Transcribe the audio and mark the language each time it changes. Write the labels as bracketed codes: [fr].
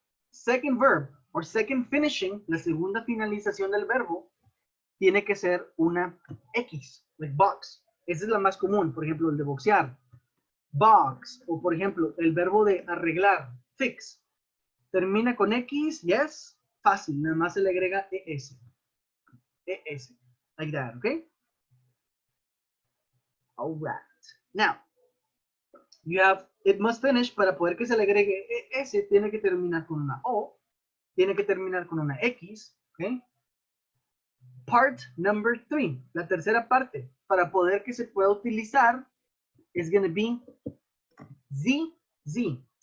[en] Second verb, or second finishing, [es] la segunda finalización del verbo, tiene que ser una X, like box. Esa es la más común, por ejemplo, el de boxear. Box, o por ejemplo, el verbo de arreglar, fix. Termina con X, yes. Fácil, nada más se le agrega ES. ES. [en] like that, okay? All right. Now, you have it must finish. [es] Para poder que se le agregue S, tiene que terminar con una O, tiene que terminar con una X, okay? [en] Part number 3, [es] la tercera parte, para poder que se pueda utilizar, [en] is going to be ZZ.